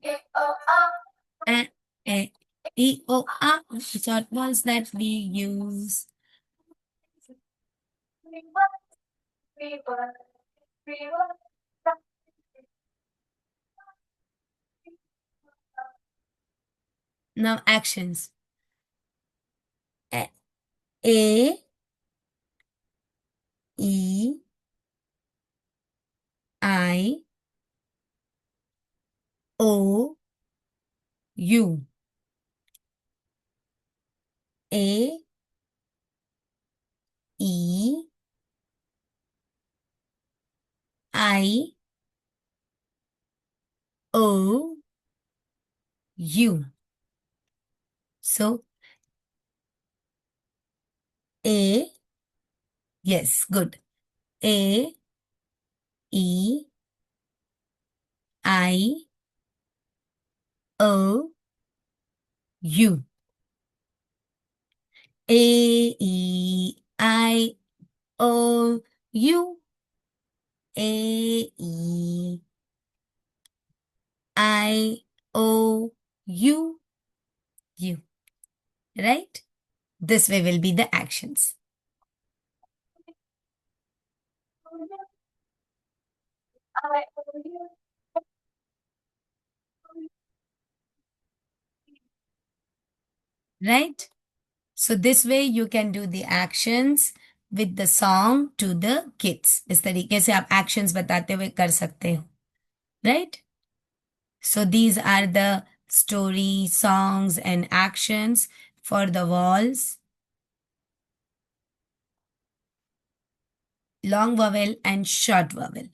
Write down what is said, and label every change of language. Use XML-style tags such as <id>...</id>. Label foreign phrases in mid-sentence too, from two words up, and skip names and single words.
<en>A, E, I, O, A. Short ones that we use. Now actions. A, E, I, O, U. A, E, I, O, U. So A, yes, good. A, E, I, O, U. A, E, I, O, U. A, E, I, O, U, U. Right? This way will be the actions. Right? So this way you can do the actions with the song to the kids.</en> <hi>इस तरीके से आप actions बताते हुए कर सकते हो.</hi> <en>Right? So these are the story, songs and actions for the walls, long vowel and short vowel.</en>